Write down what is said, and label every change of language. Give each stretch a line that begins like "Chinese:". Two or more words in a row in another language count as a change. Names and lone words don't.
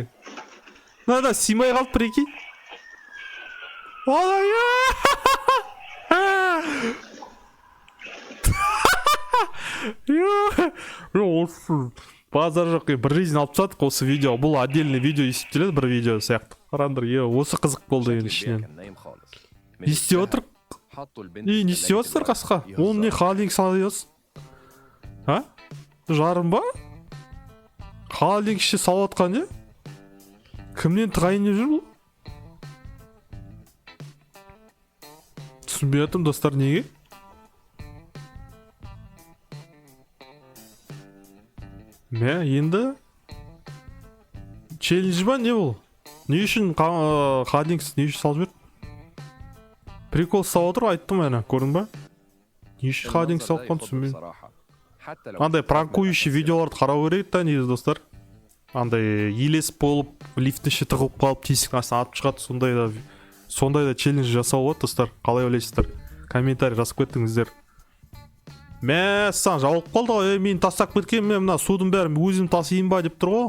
Kazakh: Мына да симай қалып прикинь. Базар жоқ, бір жизнь алып тастадық осы видео. Бұл отдельный видео есептеледі, бір видео сияқты. Қараңдар, осы қызық болды енді ішінен.
Arabic: كان نايم خالص
Kazakh: Не істеп отыр?
Arabic: حطوا البنت
Kazakh: Не
Arabic: في
Kazakh: істеп
Arabic: ثلاجة
Kazakh: отсыздар
Arabic: الورق
Kazakh: қасқа?
Arabic: يهزر.
Kazakh: Оны не холодильник салып а? Жарым ба? Холодильник ішіне салып отқан не? Кімнен тағайындап жүр бұл? Түсінбей жатырмын, достар, неге? Енді челлендж ба не бұл? Не үшін холодильник не үшін салып жіберді? Прикол салып отыр, айттым әне, көрдің ба? Не үшін холодильник салып отқан түсінбеймін.
Arabic: بصراحة حتى لو
Kazakh: Андай пранкующий видеоларды қарау керек та негізі, достар. Андай елес болып, лифттің іші тығылып қалып, тесіктің астына атып шығады, сондай да челлендж жасау болады, достар. Қалай ойлайсыздар? Комментарий жазып кеттіңіздер. Мә, саған жауып қалды ғой, мен тастап кеткен, мен мына судың бәрін өзім тасиын ба деп тұр ғой.